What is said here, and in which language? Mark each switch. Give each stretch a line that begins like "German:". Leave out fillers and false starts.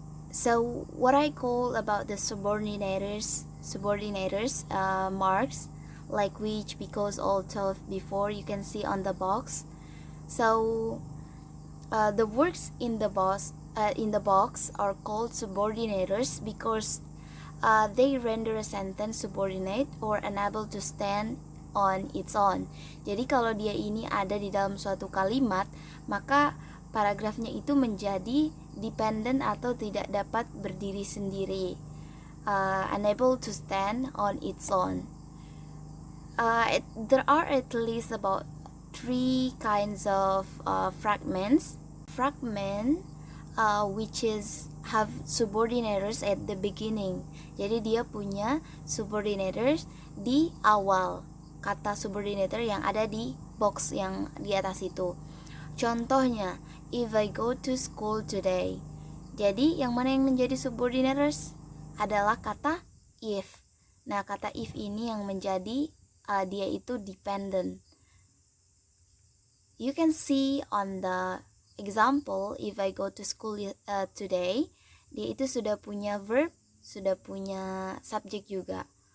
English: So what I call about the subordinators marks, like which, because, all, told, before, you can see on the box. So the words in the box are called subordinators because they render a sentence subordinate or unable to stand on its own.
Indonesian: Jadi kalau dia ini ada di dalam suatu kalimat, maka paragrafnya itu menjadi dependent atau tidak dapat berdiri sendiri,
English: unable to stand on its own. There are at least about 3 kinds of fragments. Fragment which have subordinators at the beginning.
Indonesian: Jadi dia punya subordinators di awal, kata subordinator yang ada di box yang di atas itu. Contohnya,
English: if I go to school today.
Indonesian: Jadi yang mana yang menjadi subordinators adalah kata if. Nah, kata if ini yang menjadi dia itu dependent.
English: You can see on the example, if I go to school today,
Indonesian: dia itu sudah punya verb, sudah punya subjek juga.